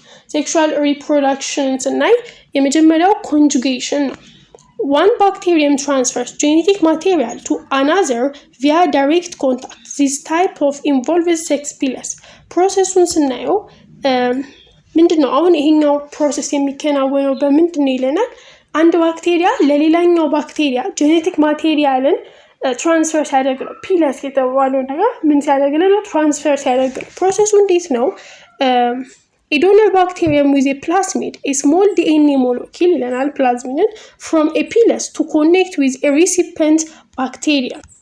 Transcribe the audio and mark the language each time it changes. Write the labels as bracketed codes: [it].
[am] ሴክሹዋል ሪፕሮዳክሽን ስናይ የመጀመሪያው ኮንጁጌሽን ነው። [en] one bacterium transfers genetic material to another via direct contact. This type of involves sex pillars. [am] ፕሮሰሱን ስናየው ምንድነው? አሁን ይሄኛው ፕሮሰስ የሚከናወነው በምንድነው ይለናል። አንድ ባክቴሪያ ለሌላኛው ባክቴሪያ ጄኔቲክ ማቴሪያልን ትራንስፈር ሲያደርግ ነው። ፒለስ የተባለው ነገር ምን ሲያደርግ ነው? ትራንስፈር ሲያደርግ ነው። ፕሮሰሱ እንዴት ነው? [en] A donor bacterium with a plasmid, a small DNA molecule [am] ይለናል ፕላዝሚድን [en] from a pilus to connect with a recipient bacteria.